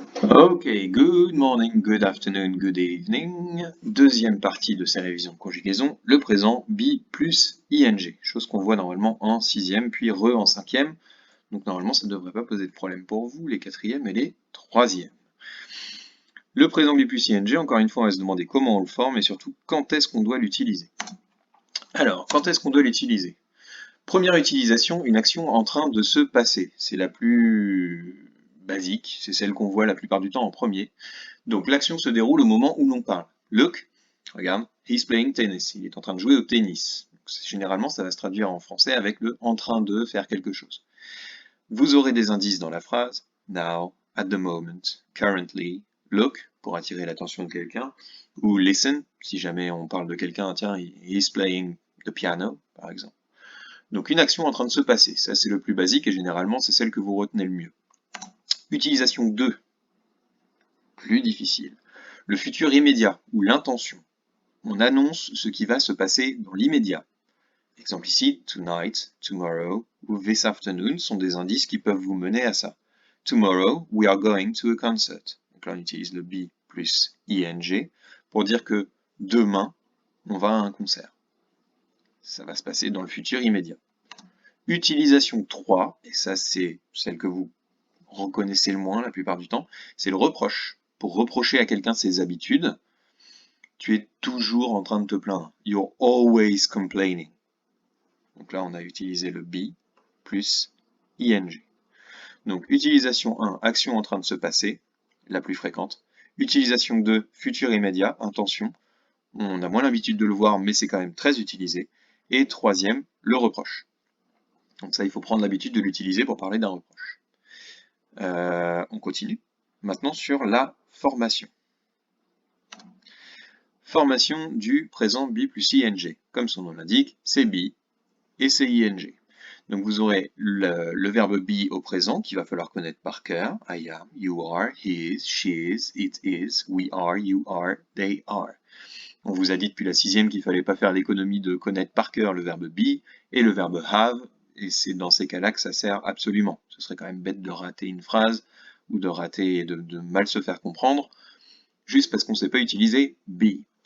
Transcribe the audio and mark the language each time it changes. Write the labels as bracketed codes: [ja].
[en] Ok, good morning, good afternoon, good evening. [fr] Deuxième partie de ces révisions de conjugaison, le présent be plus ing, chose qu'on voit normalement en sixième, puis re en cinquième. Donc normalement, ça ne devrait pas poser de problème pour vous, les quatrièmes et les troisièmes. Le présent be plus ing, encore une fois, on va se demander comment on le forme et surtout quand est-ce qu'on doit l'utiliser. Alors, quand est-ce qu'on doit l'utiliser? Première utilisation, une action en train de se passer. C'est la plus basique, c'est celle qu'on voit la plupart du temps en premier. Donc l'action se déroule au moment où l'on parle. [en] Look, [fr] regarde, [en] he's playing tennis. [fr] Il est en train de jouer au tennis. Généralement, ça va se traduire en français avec le en train de faire quelque chose. Vous aurez des indices dans la phrase now, at the moment, currently, look pour attirer l'attention de quelqu'un, ou listen si jamais on parle de quelqu'un, tiens, [en] he's playing the piano, [fr] par exemple. Donc une action en train de se passer, ça c'est le plus basique et généralement c'est celle que vous retenez le mieux. Utilisation 2, plus difficile. Le futur immédiat ou l'intention. On annonce ce qui va se passer dans l'immédiat. Exemple ici, tonight, tomorrow ou this afternoon sont des indices qui peuvent vous mener à ça. [en] Tomorrow, we are going to a concert. [fr] Donc là, on utilise le be plus ing pour dire que demain, on va à un concert. Ça va se passer dans le futur immédiat. Utilisation 3, et ça c'est celle que vous reconnaissez le moins la plupart du temps, c'est le reproche. Pour reprocher à quelqu'un ses habitudes, tu es toujours en train de te plaindre. [en] You're always complaining. [fr] Donc là, on a utilisé le be plus ing. Donc, utilisation 1, action en train de se passer, la plus fréquente. Utilisation 2, futur immédiat, intention. On a moins l'habitude de le voir, mais c'est quand même très utilisé. Et troisième, le reproche. Donc ça, il faut prendre l'habitude de l'utiliser pour parler d'un reproche. On continue. Maintenant sur la formation. Formation du présent be plus ing. Comme son nom l'indique, c'est be et c'est ing. Donc vous aurez le verbe be au présent qu'il va falloir connaître par cœur. [en] I am, you are, he is, she is, it is, we are, you are, they are. [fr] On vous a dit depuis la sixième qu'il ne fallait pas faire l'économie de connaître par cœur le verbe be et le verbe have, et c'est dans ces cas-là que ça sert absolument. Ce serait quand même bête de rater une phrase ou de rater, de mal se faire comprendre, juste parce qu'on ne sait pas utiliser be.